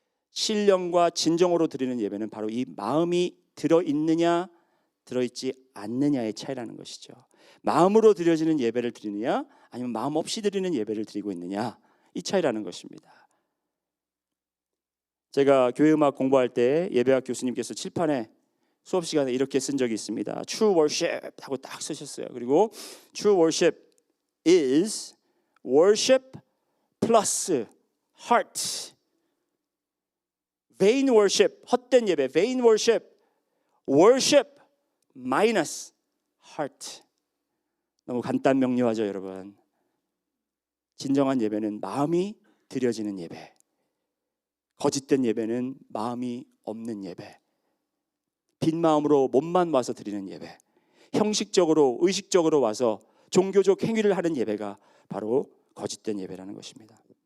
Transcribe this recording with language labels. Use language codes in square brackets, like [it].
[ko] 신령과 진정으로 드리는 예배는 바로 이 마음이 들어있느냐 들어있지 않느냐의 차이라는 것이죠. 마음으로 드려지는 예배를 드리느냐 아니면 마음 없이 드리는 예배를 드리고 있느냐, 이 차이라는 것입니다. 제가 교회음악 공부할 때 예배학 교수님께서 칠판에 수업 시간에 이렇게 쓴 적이 있습니다. [en] True worship [ko] 하고 딱 쓰셨어요. [en] 그리고 True worship is worship plus heart. vain worship, [ko] 헛된 예배, [en] vain worship, worship minus heart. [ko] 너무 간단 명료하죠, 여러분. 진정한 예배는 마음이 드려지는 예배. 거짓된 예배는 마음이 없는 예배. 빈 마음으로 몸만 와서 드리는 예배. 형식적으로 의식적으로 와서 종교적 행위를 하는 예배가 바로 거짓된 예배라는 것입니다.